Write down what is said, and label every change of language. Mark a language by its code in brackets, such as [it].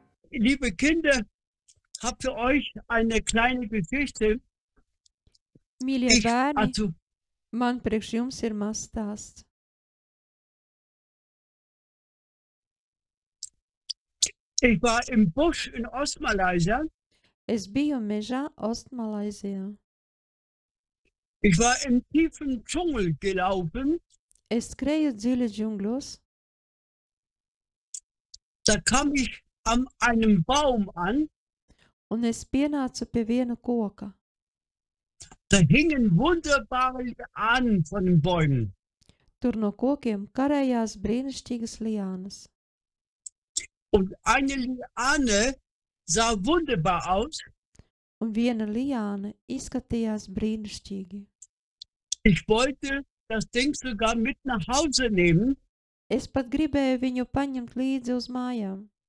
[de] liebe Kinder, habe für euch eine kleine Geschichte. [lv] Mīļie bērni, [de] Also, [lv] man priekš jums ir mazs stāsts. [de] ich war im Busch in Ostmalaysia. [lv] Es biju mežā Ostmalaizijā. [de] Ich war im tiefen Dschungel gelaufen. [lv] Es skrēju dziļi džungļos, [de] Da kam ich an einem Baum an. [lv] un es pienācu pie viena koka. [de] Da hingen wunderbare Lianen von den Bäumen. [lv] Tur no kokiem karējās brīnišķīgas liānas. [de] Und eine Liane sah wunderbar aus. [lv] Un viena liāna izskatījās brīnišķīgi. [de] Ich wollte das Ding sogar mit nach Hause nehmen. [lv] Es pat gribēju viņu paņemt līdzi uz mājām.